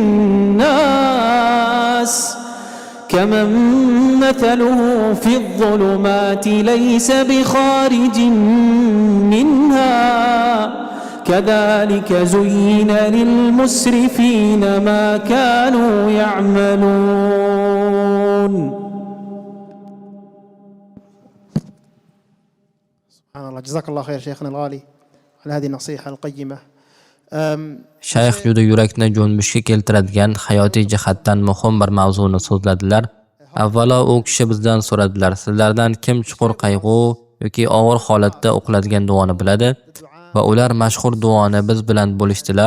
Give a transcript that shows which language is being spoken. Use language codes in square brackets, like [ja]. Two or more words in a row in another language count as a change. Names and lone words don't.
[ar] الناس كمن مثله في الظلمات ليس بخارج منها كذلك زين للمسرفين ما كانوا يعملون. سبحان الله. جزاك الله خير شيخنا الغالي على هذه النصيحة القيمة. [uz] Shayx juda yurakni jo'nbishga keltiradigan hayotiy jihatdan muhim bir mavzuni so'zladilar. Avvalo u kishi bizdan so'radilar: sizlardan kim chuqur qayg'u yoki og'ir holatda o'qiladigan duoni biladi? Va ular mashhur duoni biz bilan bo'lishdilar.